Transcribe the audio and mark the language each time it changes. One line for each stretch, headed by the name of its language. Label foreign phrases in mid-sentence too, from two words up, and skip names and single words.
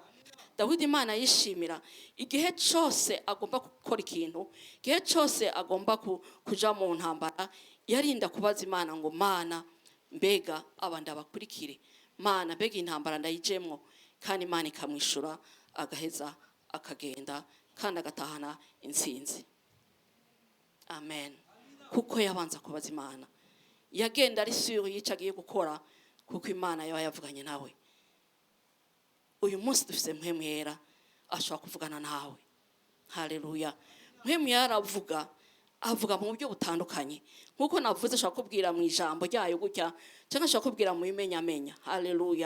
Rundi: Dawidi Imana yishimira igihe cyose agomba gukora ikintu, igihe cyose agomba kuja mu ntambara, yarinda kubaza Imana ngo Mana mbega abandi abakurikire, Mana mbega intambara ndayijemwo, kandi Imana ikamwishura, agaheza akagenda kandi agatahana intsinzi. Amen. Kuko yabanza kubaza Imana, yagenda ari sure yica agiye gukora, kuko Imana yaba yavuganye nawe. Uyu munsi dufise mpemu yera ashobora kuvugana nawe, haleluya. Mpemu yera avuga mu buryo butandukanye, nkuko navuze ashobora kubwira mu ijambo ryayo gutya, cyangwa ashobora kubwira mu bimenyamenya, haleluya.